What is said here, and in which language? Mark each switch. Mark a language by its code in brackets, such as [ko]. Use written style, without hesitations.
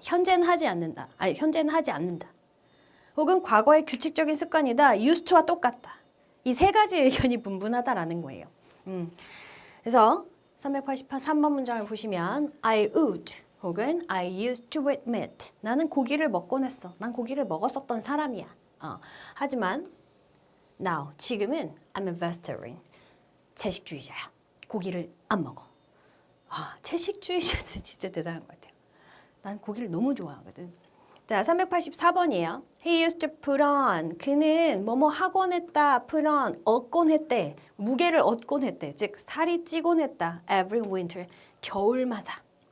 [ko] 현재는 하지 않는다. 현재는 하지 않는다. 혹은 과거의 규칙적인 습관이다. used to와 똑같다. 이 세 가지 의견이 분분하다라는 거예요. 그래서 383번 문장을 보시면 [en] I would [ko] 혹은 [en] I used to admit [ko] 나는 고기를 먹곤 했어. 난 고기를 먹었었던 사람이야. 하지만 [en] now [ko] 지금은 [en] I'm a vegetarian. [ko] 채식주의자야. 고기를 안 먹어. 채식주의자는 진짜 대단한 것 같아요. 난 고기를 너무 좋아하거든. 자, 384번이에요. [en] He used to put on. [ko] 그는 뭐뭐 하곤 했다. put on. 얻곤 했대. 무게를 얻곤 했대. 즉 살이 찌곤 했다. [en] every winter. [ko] 겨울마다.